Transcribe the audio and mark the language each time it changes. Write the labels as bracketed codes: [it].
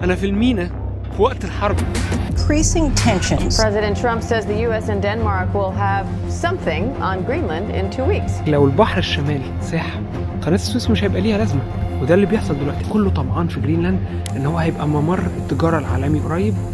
[ar] أنا في المينا في وقت الحرب. [en] Increasing tensions. President Trump says the U.S. and Denmark will have something on Greenland in 2 weeks. [ar] لو البحر الشمالي ساح قناة السويس مش هيبقى ليها لازمة، وده اللي بيحصل دلوقتي. كله طمعان في جرينلاند إن هو هيبقى ممر التجارة العالمي قريب.